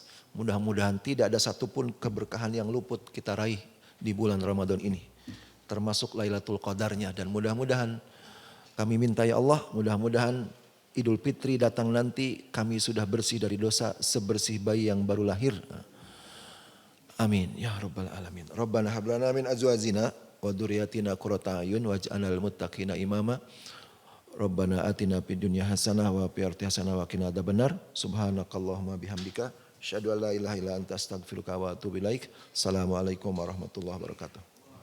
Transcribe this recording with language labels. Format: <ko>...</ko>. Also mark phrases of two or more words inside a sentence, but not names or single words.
<id>Mudah-mudahan tidak ada satupun keberkahan yang luput kita raih di bulan Ramadan ini. Termasuk Lailatul Qadarnya. Dan mudah-mudahan kami minta ya Allah, mudah-mudahan Idul Fitri datang nanti kami sudah bersih dari dosa sebersih bayi yang baru lahir.</id> <ar>آمين يا رب العالمين. ربنا هب لنا من أزواجنا وذرياتنا قرة أعين واجعلنا للمتقين إماما. ربنا آتنا في الدنيا حسنة وفي الآخرة حسنة وقنا عذاب النار. سبحانك اللهم بحمدك أشهد أن لا إله إلا أنت أستغفرك وأتوب إليك. السلام عليكم ورحمة الله وبركاته.</ar>